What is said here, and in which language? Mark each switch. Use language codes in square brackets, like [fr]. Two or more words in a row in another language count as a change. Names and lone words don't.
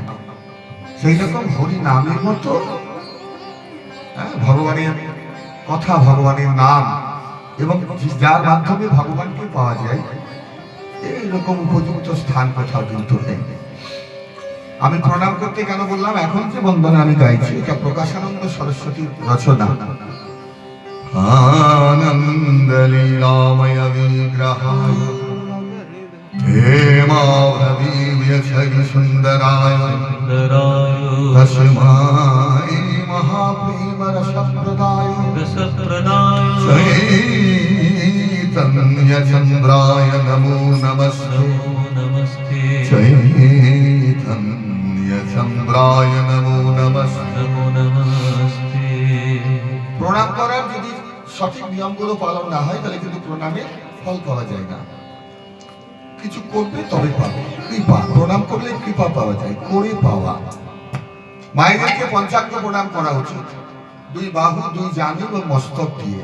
[bn] সেই রকম হরি নামের মতো ভগবানের কথা, ভগবানের নাম, এবং যার মাধ্যমে ভগবানকে পাওয়া যায়, এইরকম উপযুক্ত স্থান কোথাও কিন্তু নেই। আমি প্রণাম করতে কেন বললাম, এখন যে বন্দনা আমি গাইছি এটা প্রকাশানন্দ সরস্বতীর রচনা। [sa] आनंद लीलामय विग्रहाय हेमावधीव्य छवि सुंदराय तस्मै महाप्रेम रसप्रदाय चैतन्य चंद्राय नमो नमस्ते चैतन्य चंद्राय नमो नमस्ते। [bn] প্রণাম করার যদি সঠিক নিয়মগুলো পালন না হয় তাহলে কিন্তু প্রণামের ফল পাওয়া যায় না। কিছু করবে তবে পাবে কৃপা। প্রণাম করলে কৃপা পাওয়া যায়, করে পাওয়া। মায়েদেরকে পঞ্চাঙ্গ প্রণাম করা উচিত, দুই বাহু, দুই জানু এবং মস্তক দিয়ে।